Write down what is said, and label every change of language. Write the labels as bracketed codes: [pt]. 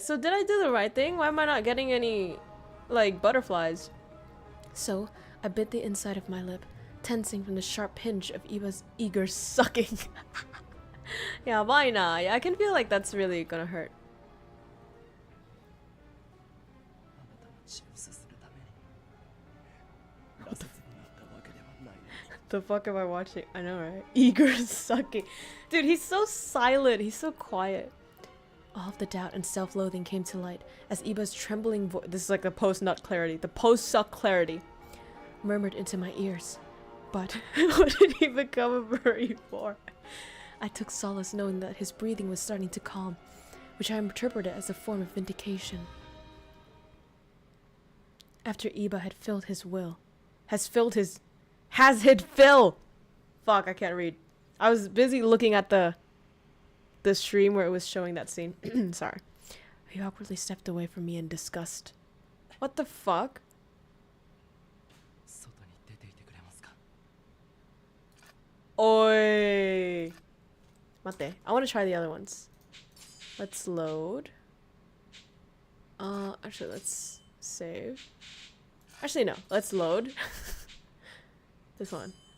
[en] So did I do the right thing? Why am I not getting any, like, butterflies? So, I bit the inside of my lip, tensing from the sharp pinch of Iba's eager sucking. Yeah, why not? Yeah, I can feel like that's really gonna hurt. [ja] あなたの血をすするために羅刹になったわけではないのに。 [en] The fuck am I watching? I know, right? Eager sucking. Dude, he's so silent. He's so quiet. All of the doubt and self-loathing came to light as Iba's trembling voice— this is like the post-nut clarity, the post-suck clarity— murmured into my ears. But What did he become a furry for? I took solace knowing that his breathing was starting to calm, which I interpreted as a form of vindication. After Iba had filled his will— Has it fill? Fuck, I can't read. I was busy looking at the stream where it was showing that scene. Sorry. he awkwardly stepped away from me in disgust. What the fuck? [ja] 外に出ていてくれますか。 [en] Oi. Mate. I want to try the other ones. Let's load. Actually, let's save. Actually, no. Let's load. This one.